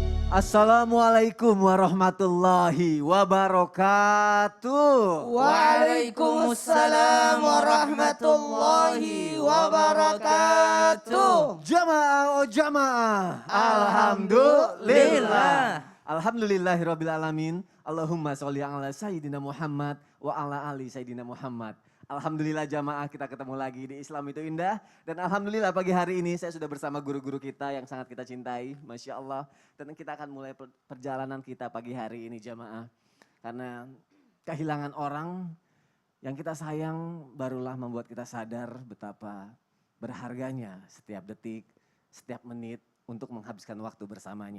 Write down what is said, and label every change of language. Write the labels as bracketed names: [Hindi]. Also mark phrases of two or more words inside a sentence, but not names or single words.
[Arabic] السلام عليكم ورحمة الله وبركاته. وعليكم السلام ورحمة الله وبركاته. [Indonesian] Jamaah oh jamaah. Alhamdulillah. [Arabic] الحمد لله رب العالمين. اللهم صل على سيدنا محمد وعلى آل سيدنا محمد. [Indonesian] Alhamdulillah jamaah kita ketemu lagi di Islam itu Indah. Dan alhamdulillah pagi hari ini saya sudah bersama guru-guru kita yang sangat kita cintai. [Arabic] ما شاء الله. [Indonesian] Dan kita akan mulai perjalanan kita pagi hari ini jamaah. Karena kehilangan orang yang kita sayang barulah membuat kita sadar betapa berharganya setiap detik, setiap menit untuk menghabiskan waktu bersamanya.